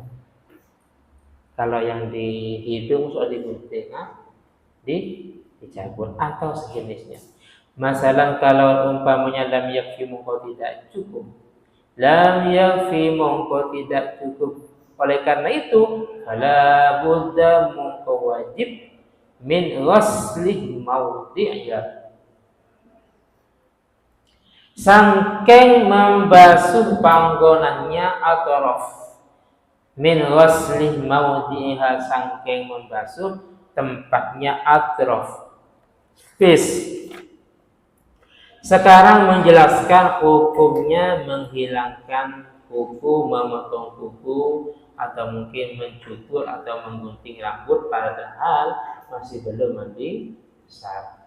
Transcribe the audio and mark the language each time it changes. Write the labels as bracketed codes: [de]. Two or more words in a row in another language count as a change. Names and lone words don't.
[id] Kalau yang di hidung sudah digunting dicabut atau sejenisnya. Masalah kalau umpamanya [ar] لم يكف [id] mongko tidak cukup. [ar] لم يكف [id] mongko tidak cukup. Oleh karena itu, [ar] فلا بد mongko wajib من غسل موضعها. [jv] Sangking membasuh panggonannya atraf. [ar] من غسل موضعها sangking [id] membasuh tempatnya [ar] atraf. [id] Sekarang menjelaskan hukumnya menghilangkan kuku, memotong kuku, atau mungkin mencukur atau menggunting rambut padahal masih belum mandi besar.